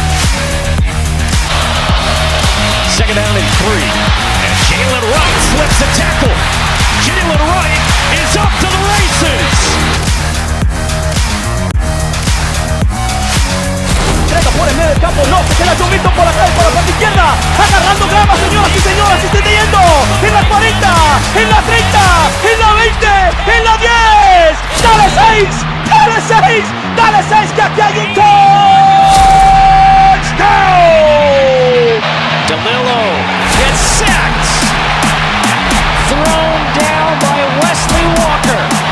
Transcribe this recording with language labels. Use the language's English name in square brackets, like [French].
[English] Second down and 3. And Jalen Wright slips the tackle. Jalen Wright is up to the races. [Spanish] Por el medio del campo, no, se queda Chomito por acá y por la parte izquierda, agarrando grama, señoras y señores, se está yendo, en la 40, en la 30, en la 20, en la 10, dale 6, dale 6, dale 6, que aquí hay un touchdown. [English] DeLillo gets sacked, thrown down by Wesley Walker.